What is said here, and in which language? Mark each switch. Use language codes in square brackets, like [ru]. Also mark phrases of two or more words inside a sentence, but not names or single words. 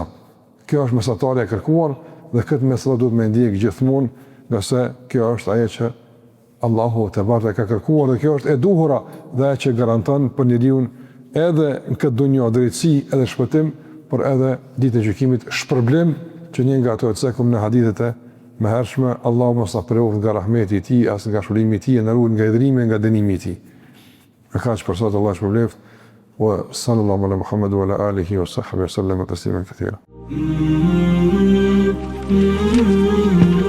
[sq] Kjo është mesatarja e kërkuar dhe këtë mesatar duhet me ndjek gjithmonë, nga se kjo është ajo që Allahu te barë ka kërkuar dhe kjo është e duhura dhe ajo që garanton për njeriu edhe në këtë dunjë drejtësi edhe shpëtim, por edhe ditën e gjykimit shpërblim, që një nga ato të cekëm në hadithet e mëhershme, Allahu mos na preoft nga rahmeti i tij, as nga shpëlimi i tij, na ruaj nga idhrimi, nga dënimi i tij. Me kaq për sot Allah shpërbleft, [ar] وصلى الله على محمد وعلى آله وصحبه وسلم تسليما كثيرا.